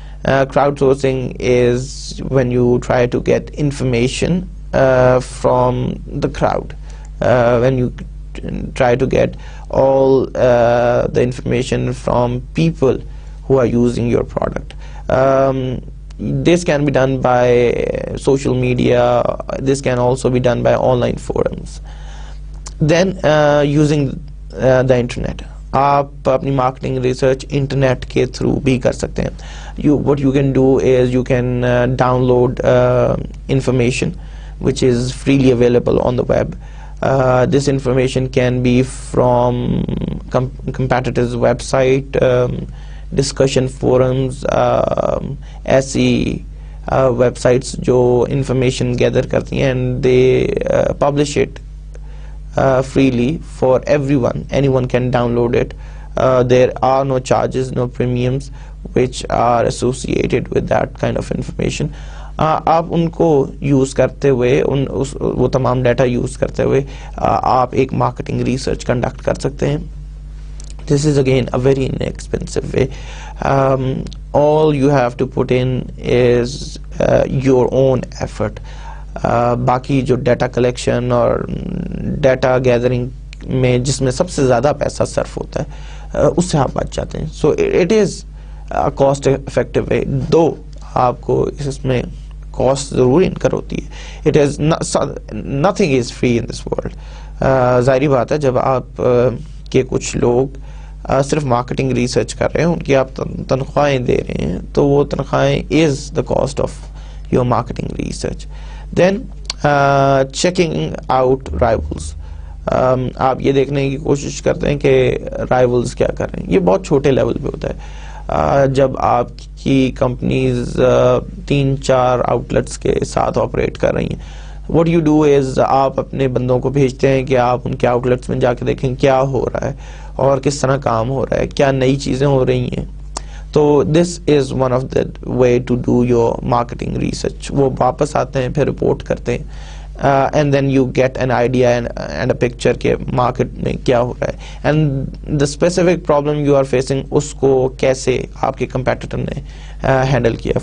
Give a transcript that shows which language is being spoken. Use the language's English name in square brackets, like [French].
[English] Crowdsourcing is when you try to get information from the crowd, when you try to get all the information from people who are using your product. This can be done by social media. This can also be done by online forums. Then using the internet. [Urdu] آپ اپنی marketing research internet کے through بھی کر سکتے ہیں. [English] What you can do is you can download information which is freely available on the web. This information can be from competitors' website, discussion forums, [Urdu] ایسی websites جو information gather کرتی ہیں, [English] and they publish it freely for everyone. Anyone can download it. There are no charges, no premiums which are associated with that kind of information. [Urdu] آپ ان کو use کرتے ہوئے, وہ تمام ڈیٹا یوز کرتے ہوئے آپ ایک مارکیٹنگ ریسرچ کنڈکٹ کر سکتے ہیں. [English] This is again a very inexpensive way. All you have to put in is your own effort. [Urdu] باقی جو ڈیٹا کلیکشن اور ڈیٹا گیدرنگ میں جس میں سب سے زیادہ پیسہ صرف ہوتا ہے, اس سے آپ بچ جاتے ہیں. [English] so it is cost effective way, [Urdu] دو آپ کو اس میں کاسٹ ضرور انکر ہوتی ہے. [English] It is nothing is free in this world. [Urdu] ظاہری بات ہے جب آپ کے کچھ لوگ صرف مارکیٹنگ ریسرچ کر رہے ہیں, ان کی آپ تنخواہیں دے رہے ہیں, تو وہ تنخواہیں [English] Is the cost of your marketing research. Then checking out rivals. [Urdu] آپ یہ دیکھنے کی کوشش کرتے ہیں کہ rivals کیا کر رہے ہیں. یہ بہت چھوٹے لیول پہ ہوتا ہے. جب آپ کی کمپنیز 3-4 آؤٹ کے ساتھ آپریٹ کر رہی ہیں, [English] what you do is [Urdu] آپ اپنے بندوں کو بھیجتے ہیں کہ آپ ان کے آؤٹ لیٹس میں جا کے دیکھیں کیا ہو رہا ہے اور کس طرح کام ہو رہا ہے, کیا نئی چیزیں ہو رہی ہیں. [English] تو this is one of the way to do your marketing research. [Urdu] وہ واپس آتے ہیں, پھر رپورٹ کرتے ہیں, [English] and then you get an idea and a picture [Urdu] کہ مارکیٹ میں کیا ہو رہا ہے, [English] and the specific problem you are facing, [Urdu] اس کو کیسے آپ کے کمپیٹیٹر نے ہینڈل کیا.